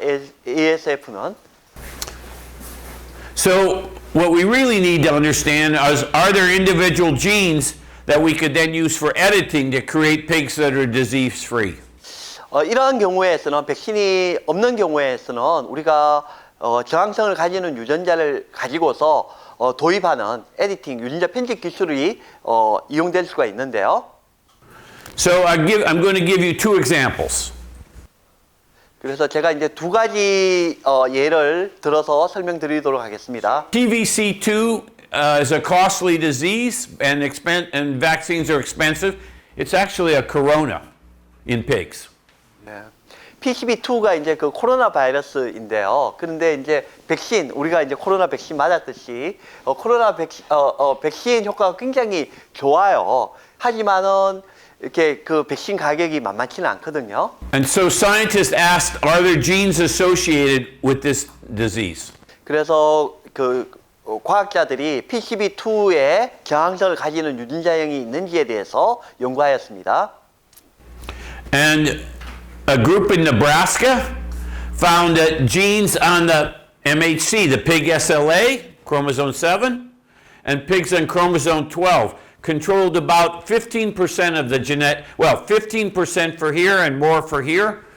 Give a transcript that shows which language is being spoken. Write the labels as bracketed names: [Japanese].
[Korean] ASF는. [English] So what we really need to understand is, are there individual genes that we could then use for editing to create pigs that are disease-free? [Korean] 이러한 경우에서는 백신이 없는 경우에서는 우리가 저항성을 가지는 유전자를 가지고서 도입하는 에디팅, 유전자 편집 기술이 이용될 수가 있는데요. [English] So I'm going to give you two examples. [Korean] 그래서 제가 이제 두 가지 예를 들어서 설명드리도록 하겠습니다. [English] TVC2 is a costly disease and vaccines are expensive. It's actually a corona in pigs. [Korean] 네. PCV2가 이제 그 코로나 바이러스인데요. 그런데 이제 백신, 우리가 이제 코로나 백신 맞았듯이 코로나 백신 효과가 굉장히 좋아요. 하지만은 이렇게 그 백신 가격이 만만치는 않거든요. [English] And so scientists asked, are there genes associated with this disease? [Korean] 그래서 그 과학자들이 PCV2에 저항성을 가지는 유전자형이 있는지에 대해서 연구하였습니다. [English] And a group in Nebraska found that genes on the MHC, the pig SLA, chromosome 7, and pigs on chromosome 12 controlled about 15% of the 15% for here and more for here.